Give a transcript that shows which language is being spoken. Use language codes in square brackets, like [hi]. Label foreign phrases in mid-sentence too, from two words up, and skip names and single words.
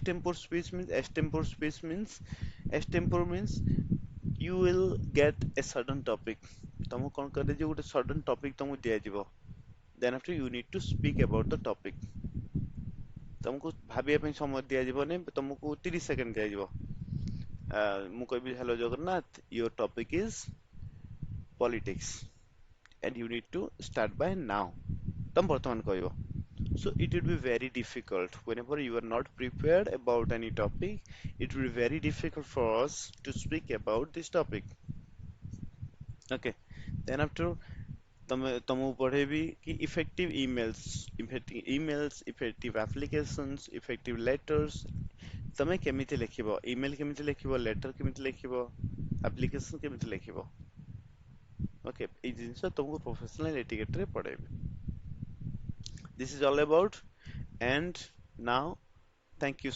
[en] extempore means you will get a sudden topic [or] ତମକୁ କଣ କରେ ଯେ ଗୋଟେ [en] sudden topic [or] ତମକୁ ଦିଆଯିବ [en] then after you need to speak about the topic [or] ତମକୁ ଭାବିବା ପାଇଁ ସମୟ ଦିଆଯିବନି ତମକୁ 30 ସେକେଣ୍ଡ ଦିଆଯିବ ମୁଁ କହିବି [en] hello ଜଗନ୍ନାଥ your topic is politics and you need to start by now [or] ତମ ବର୍ତ୍ତମାନ କହିବ [en] so it will be very difficult whenever you are not prepared about any topic it will be very difficult for us to speak about this topic okay then after [or] ତମକୁ ପଢେଇବି କି [en] effective applications effective letters [or] ତମେ କେମିତି ଲେଖିବ ଇମେଲ କେମିତି ଲେଖିବ ଲେଟର କେମିତି ଲେଖିବ ଆପ୍ଲିକେସନ କେମିତି ଲେଖିବ ଓକେ ଏଇ ଜିନିଷ ତମକୁ [en] professional etiquette [or] ରେ ପଢେଇବି [en] this is all about and now thank you